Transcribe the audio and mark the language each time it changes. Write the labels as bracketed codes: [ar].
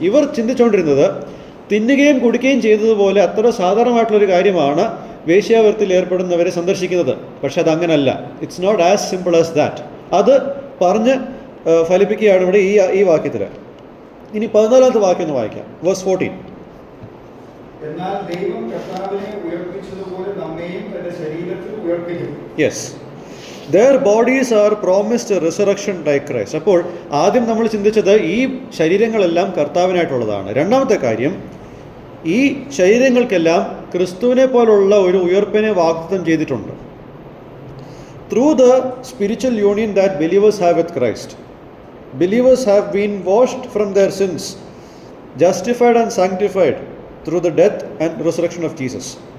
[ml] ഇവർ ചിന്തിച്ചുകൊണ്ടിരുന്നത് തിന്നുകയും കുടിക്കുകയും ചെയ്തതുപോലെ അത്ര സാധാരണമായിട്ടുള്ളൊരു കാര്യമാണ് വേശ്യാവൃത്തിയിൽ ഏർപ്പെടുന്നവരെ സന്ദർശിക്കുന്നത്. പക്ഷെ അതങ്ങനല്ല. [en] It's not as simple as that. [ml] അത് പറഞ്ഞ് ഫലിപ്പിക്കുകയാണ് ഇവിടെ ഈ വാക്യത്തിൽ. ഇനി 14ാമത്തെ വാക്യം ഒന്ന് വായിക്കാം. വേഴ്സ് 14. എന്നാൽ ദൈവം കർത്താവിനെ ഉയർപ്പിച്ചതുപോലെ നമ്മെയും തന്റെ ശരീരത്തിൽ ഉയർപ്പിക്കും. Yes, [en] their bodies are promised a resurrection like Christ. [ml] അപ്പോൾ ആദ്യം നമ്മൾ ചിന്തിച്ചത് ഈ ശരീരങ്ങളെല്ലാം കർത്താവിനായിട്ടുള്ളതാണ്. രണ്ടാമത്തെ കാര്യം, ഈ ശരീരങ്ങൾക്കെല്ലാം ക്രിസ്തുവിനെ പോലുള്ള ഒരു ഉയർപ്പിനെ വാഗ്ദത്തം ചെയ്തിട്ടുണ്ട്. [en] Through the spiritual union that believers have with Christ, believers have been washed from their sins, justified and sanctified through the death and resurrection of Jesus.